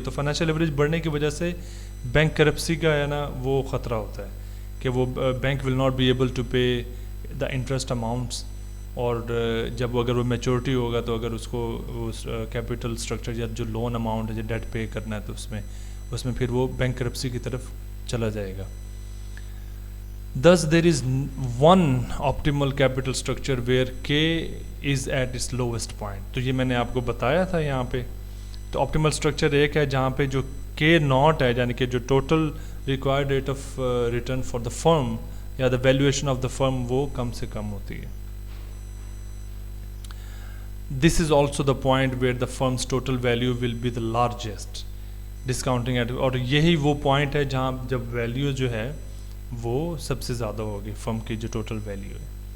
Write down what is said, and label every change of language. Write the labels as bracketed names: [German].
[Urdu] تو financial leverage بڑھنے کی وجہ سے بینک کرپسی کا ہے نا وہ خطرہ ہوتا ہے کہ وہ [English] Bank will not be able to pay the interest amounts. [Urdu] اور جب اگر وہ میچورٹی ہوگا تو اگر اس کو اس کیپٹل اسٹرکچر یا جو لون اماؤنٹ ہے جو ڈیٹ پے کرنا ہے تو اس میں پھر وہ بینک کرپسی کی طرف چلا جائے گا. [English] Thus there is one optimal capital structure where K is at its lowest point. [Urdu] تو یہ میں نے آپ کو بتایا تھا یہاں پہ. تو آپٹیمل اسٹرکچر ایک ہے جہاں پہ جو K ناٹ ہے، یعنی کہ جو [English] total required rate of return for the firm [Urdu] یا دا ویلیویشن آف دا فرم وہ کم سے کم ہوتی ہے. [English] This is also the point where the firm's total value will be the largest. Discounting at [Urdu] اور یہی وہ پوائنٹ ہے جہاں جب ویلیو جو ہے وہ سب سے زیادہ ہوگی فرم کی جو ٹوٹل ویلیو ہے.